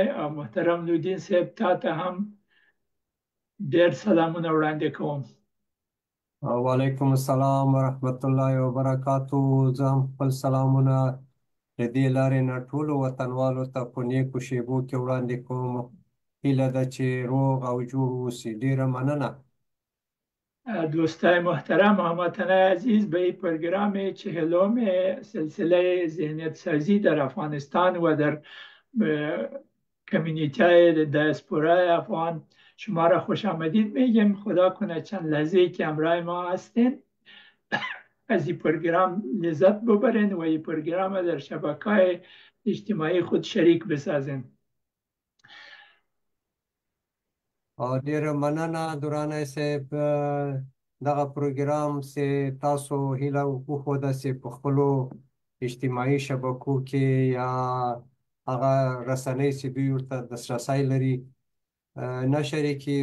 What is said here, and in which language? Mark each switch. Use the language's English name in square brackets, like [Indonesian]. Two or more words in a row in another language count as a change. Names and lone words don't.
[Pashto] او محترم لودین صاحب، تا ته هم ډېر سلامونه وړاندې کوم. [Arabic] وعلیکم السلام ورحمت الله وبرکاتو. [Pashto] زه هم خپل سلامونه د دې لارې نه ټولو وطنوالو ته په نیکو شیبو کې وړاندې کوم. هیله ده چې روغ او جوړ اوسي. ډیره مننه. [Persian] دوستای محترم، هموطنای عزیز، به این پروگرام 40 سلسله ذهنیت سازی در افغانستان و در کمیونیتی های دیاسپورای افغان شما را خوش آمدید میگیم. خدا کنه چند لحظه که همراه ما هستین از این پروگرام لذت ببرین و این پروگرام را در شبکه‌های اجتماعی خود شریک بسازین. [Pashto] ډیره مننه درانه صاحب. دغه پروګرام چې تاسو هیله وښوده چې په خپلو اجتماعي شبکو کې یا هغه رسنۍ چې دوی ورته دسترسی لري نشر یې کړي.